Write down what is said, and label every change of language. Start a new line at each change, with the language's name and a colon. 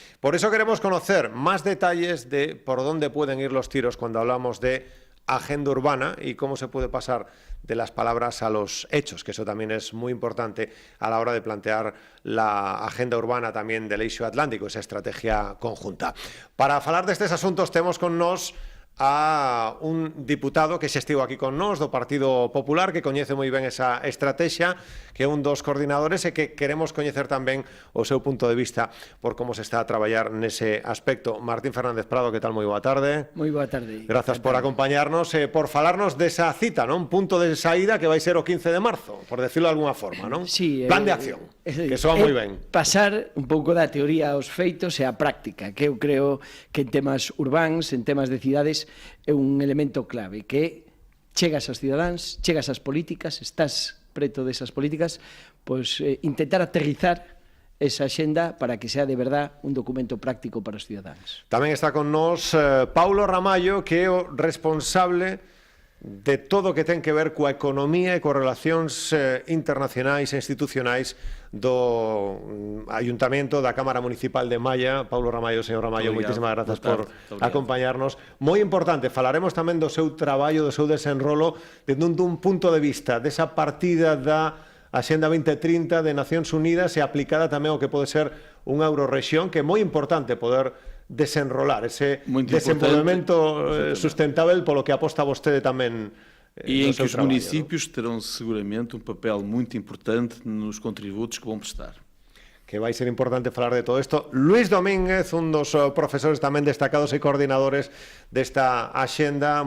Spanish: Por eso queremos conocer más detalles de por dónde pueden ir los tiros cuando hablamos de agenda urbana y cómo se puede pasar de las palabras a los hechos, que eso también es muy importante a la hora de plantear la agenda urbana
Galician: tamén del eixo atlántico,
Spanish: esa estrategia conjunta.
Galician: Para falar destes asuntos temos con nós a un diputado que xa estivo aquí con nós do Partido Popular, que coñece moi ben esa estrategia, que é un dos coordinadores e que queremos coñecer tamén o seu punto de vista por como se está a traballar nese aspecto. Martín Fernández Prado, que tal? Moi boa tarde. Moi boa tarde. Grazas por acompañarnos e por falarnos desa cita, non? Un punto de saída que vai ser o 15 de marzo,
Spanish: por decirlo de alguna forma,
Galician: non? Sí, plan de acción, que soa moi ben. Pasar un pouco da teoría aos feitos e á práctica, que eu creo que en temas urbáns, en temas de cidades, é un elemento clave, que chegas aos cidadáns, chegas ás políticas, estás preto desas políticas, pois intentar aterrizar esa axenda
Spanish: para que sea de verdad
Galician: un documento práctico para os cidadáns. Tamén está con nós Paulo Ramallo, que é o responsable de todo o que ten que ver coa economía e coas relacións internacionais e institucionais do Ayuntamento da Cámara Municipal de Malla. Paulo Ramallo, señor Ramallo, moitísimas grazas por acompañarnos. Moi importante, falaremos tamén do seu traballo, do seu desenrolo, dende un punto de vista desa partida da Axenda 2030 de Nacións Unidas e aplicada tamén ao que pode ser unha eurorrexión, que é moi importante poder desenrolar ese desenvolvemento sustentável polo que aposta vostede tamén.
Portuguese: E em que os municípios terão seguramente um papel muito importante nos contributos que vão prestar.
Galician: Que vai ser importante falar de todo isto. Luís Domínguez, un dos profesores tamén destacados e coordinadores desta axenda.